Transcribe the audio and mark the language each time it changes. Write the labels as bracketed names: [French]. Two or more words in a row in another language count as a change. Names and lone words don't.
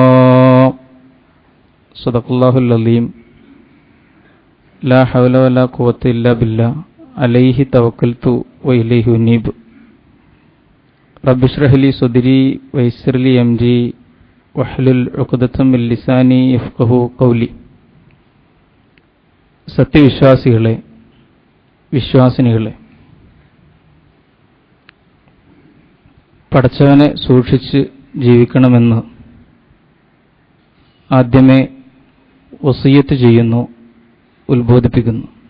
[Arabic] صدق الله العظيم. لا حول ولا قوة إلا بالله عليه توكلت وإليه أنيب. رب اشرح لي صدري ويسر لي أمري واحلل عقدة من لساني يفقهوا قولي. [Malayalam] സത്യവിശ്വാസികളെ, വിശ്വാസിനികളെ, പടച്ചവനെ സൂക്ഷിച്ച് ജീവിക്കണമെന്ന് ആദ്യമേ വസിയത്ത് ചെയ്യുന്നു, ഉത്ബോധിപ്പിക്കുന്നു.